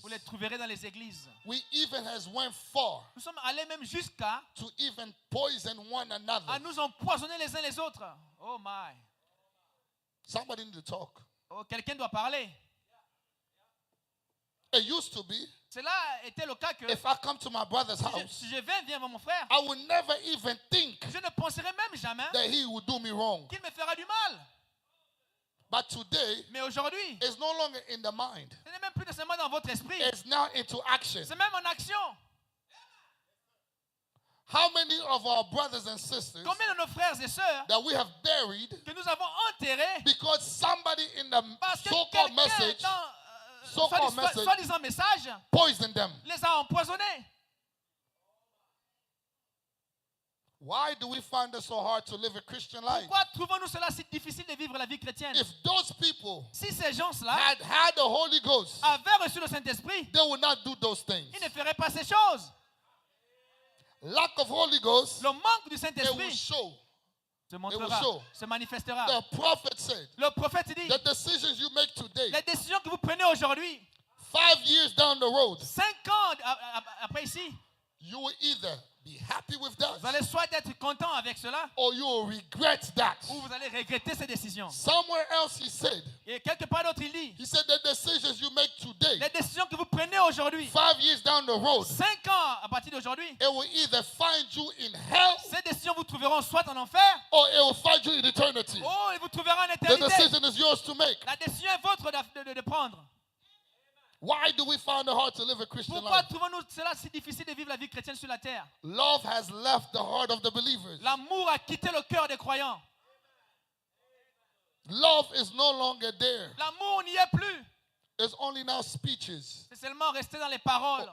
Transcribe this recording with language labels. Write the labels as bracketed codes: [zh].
[fr] Vous les trouverez dans les églises. [en] We even has went far [fr] Nous sommes allés même jusqu'à [en] to even poison one another. [fr] à nous empoisonner les uns les autres. [en] Oh my. Somebody need to talk. [fr] Oh, quelqu'un doit parler. [en] It used to be, [fr] Cela était le cas que [en] if I come to my brother's [fr] si [en] house, [fr] je viens voir mon frère, [en] I would never even think [fr] je ne penserai même jamais [en] that he would do me wrong. [fr] qu'il me fera du mal. [en] But today, [fr] Mais aujourd'hui, [en] it's no longer in the mind. [fr] ce n'est même plus nécessairement dans votre esprit. [en] It's now into action. [fr] C'est même en action. [en] How many of our brothers and sisters [fr] Combien de nos frères et sœurs [en] that we have buried [fr] que nous avons enterrés [en] because somebody in the [fr] parce que [en] so-called [fr] quelqu'un [en] message [fr] dans [en] so-called message [fr] soi-disant message [en] poisoned them? [fr] les a empoisonnés? [en] Why do we find it so hard to live a Christian life? [fr] Pourquoi trouvons-nous cela si difficile de vivre la vie chrétienne? [en] If those people [fr] Si ces gens-là [en] had the Holy Ghost, [fr] avaient reçu le Saint-Esprit, [en] they would not do those things. [fr] ils ne feraient pas ces choses. [en] Lack of Holy Ghost, [fr] Le manque du [en] it will [fr] Saint-Esprit [en] show. [fr] se montrera, [en] show. [fr] se manifestera. [en] The prophet said, [fr] Le prophète dit, [en] the decisions you make today, [fr] les décisions que vous prenez aujourd'hui, [en] 5 years down the road, [fr] 5 ans après ici, [en] you will either be happy with that [fr] vous allez soit être content avec cela, [en] or you will regret that. [fr] ou vous allez regretter ces décisions. [en] Somewhere else he said, [fr] Et quelque part d'autre, il dit, [en] he said the decisions you make today, [fr] les décisions que vous prenez aujourd'hui, [en] 5 years down the road, [fr] 5 ans à partir d'aujourd'hui, [en] it will either find you in hell [fr] ces décisions vous trouveront soit en enfer, [en] or it will find you in eternity. [fr] ou ils vous trouveront en [en] The [fr] éternité. [en] decision is yours to make. [fr] La décision est votre de prendre. [en] Why do we find it hard to live a Christian [fr] Pourquoi [en] life? [fr] trouvons-nous cela si difficile de vivre la vie chrétienne sur la terre? [en] Love has left the heart of the believers. [fr] L'amour a quitté le cœur des croyants. [en] Love is no longer there. [fr] L'amour n'y est plus. [en] It's only now speeches. [fr] C'est seulement rester dans les paroles.